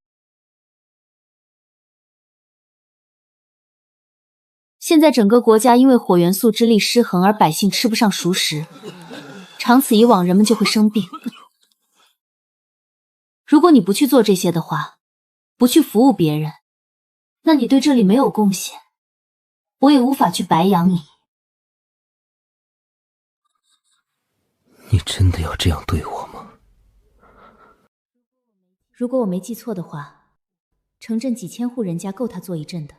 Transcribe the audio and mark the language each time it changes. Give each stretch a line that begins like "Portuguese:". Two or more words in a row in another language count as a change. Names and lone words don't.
Chinese: 现在整个国家因为火元素之力失衡而百姓吃不上熟食，长此以往人们就会生病。如果你不去做这些的话，不去服务別人，那你對這裡沒有貢獻，我也無法去白養你。你真的要這樣對我嗎？如果我沒記錯的話，城鎮幾千戶人家夠他做一陣的。